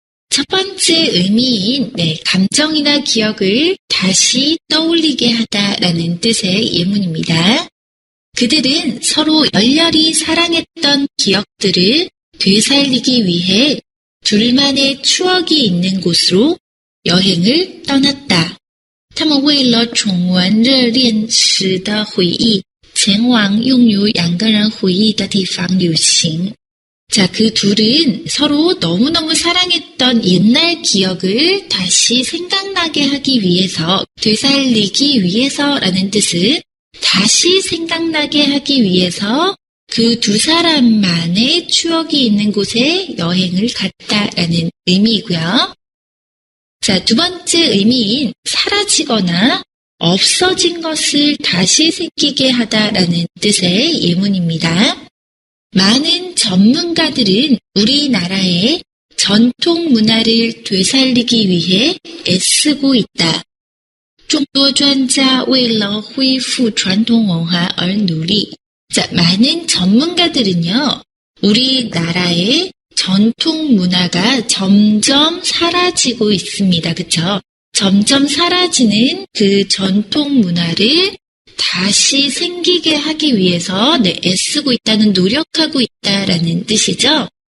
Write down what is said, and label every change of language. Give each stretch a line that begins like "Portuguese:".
Korean: 첫 번째 의미인, 네, 감정이나 기억을 다시 떠올리게 하다라는 뜻의 예문입니다. 그들은 서로 열렬히 사랑했던 기억들을 되살리기 위해 둘만의 추억이 있는 곳으로 여행을 떠났다.
Chinese: 他们为了重温热恋时的回忆前往拥有两个人回忆的地方旅行.
Korean: 자, 그 둘은 서로 너무너무 사랑했던 옛날 기억을 다시 생각나게 하기 위해서, 되살리기 위해서라는 뜻은 다시 생각나게 하기 위해서 그 두 사람만의 추억이 있는 곳에 여행을 갔다라는 의미이고요. 자, 두 번째 의미인 사라지거나 없어진 것을 다시 생기게 하다라는 뜻의 예문입니다. 많은 전문가들은 우리나라의 전통 문화를 되살리기 위해 애쓰고 있다.
Chinese: 众多专家为了恢复传统文化而努力.
Korean: 자, 많은 전문가들은요, 우리나라의 전통 문화가 점점 사라지고 있습니다. 그쵸? 점점 사라지는 그 전통 문화를 다시 생기게 하기 위해서, 네, 애쓰고 있다는, 노력하고 있다라는 뜻이죠.